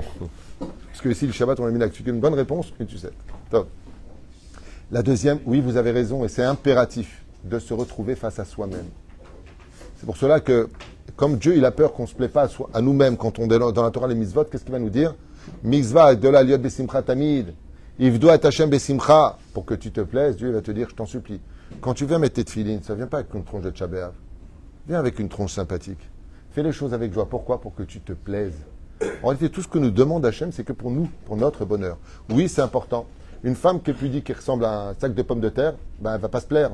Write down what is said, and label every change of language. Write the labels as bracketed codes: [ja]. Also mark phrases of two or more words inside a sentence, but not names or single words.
[fr] Parce que ici, le Shabbat, on a mis là. Une bonne réponse, une sucette. Top. La deuxième, oui, vous avez raison, et c'est impératif de se retrouver face à soi-même. C'est pour cela que, comme Dieu, il a peur qu'on ne se plaît pas à nous-mêmes quand on est dans la Torah, les mitzvot, qu'est-ce qu'il va nous dire? [he] מצוה גדולה להיות בשמחה תמיד. עבדו את השם בשמחה. [fr] Pour que tu te plaises, Dieu va te dire, je t'en supplie. Quand tu viens mettre tes tefilines, ça ne vient pas avec une tronche de tchabéav. Viens avec une tronche sympathique. Fais les choses avec joie. Pourquoi? Pour que tu te plaises. En réalité, tout ce que nous demande Hashem, c'est que pour nous, pour notre bonheur. Oui, c'est important. Une femme qui est pudique, qui ressemble à un sac de pommes de terre, ben, elle ne va pas se plaire.